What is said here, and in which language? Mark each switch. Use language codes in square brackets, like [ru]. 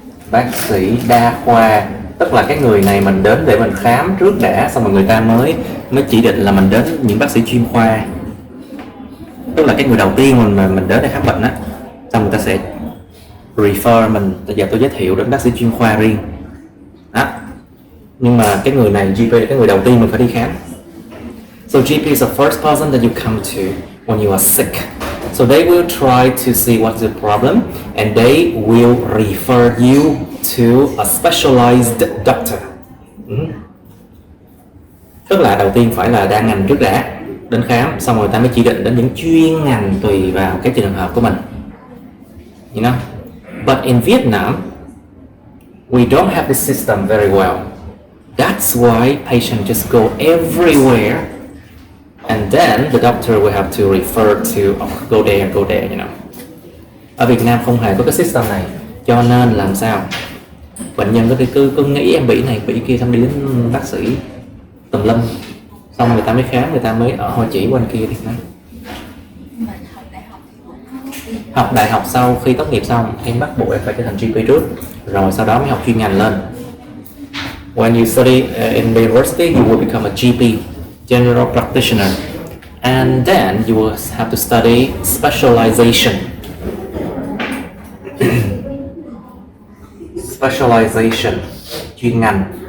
[vi] Bác sĩ đa khoa tức là cái người này mình đến để mình khám trước đã, xong rồi người ta mới chỉ định là mình đến những bác sĩ chuyên khoa. Tức là cái người đầu tiên mình đến để khám bệnh á, xong người ta sẽ refer mình, giờ tôi giới thiệu đến bác sĩ chuyên khoa riêng đó. Nhưng mà cái người này GP là cái người đầu tiên mình phải đi khám. [en] So GP is the first person that you come to when you are sick. So they will try to see what's the problem and they will refer you to a specialized doctor. [vi] Tức là đầu tiên phải là đa ngành trước đã, đến khám, xong rồi ta mới chỉ định đến những chuyên ngành tùy vào cái trường hợp của mình. [en] You know? But in Vietnam, we don't have this system very well. That's why patients just go everywhere. And then the doctor will have to refer to go there, you know. [vi] Ở Việt Nam không hề có cái system này, cho nên làm sao bệnh nhân có thể cứ nghĩ em bị này bị kia, xong đi đến bác sĩ tùm lum, xong người ta mới khám, người ta mới ở hội chỉ bên kia đi. Học đại học sau khi tốt nghiệp xong em bắt buộc em phải trở thành GP trước, rồi sau đó mới học chuyên ngành lên. [en] When you study in the university, you will become a GP, general practitioner, and then you will have to study specialization. [vi] Specialization, chuyên ngành.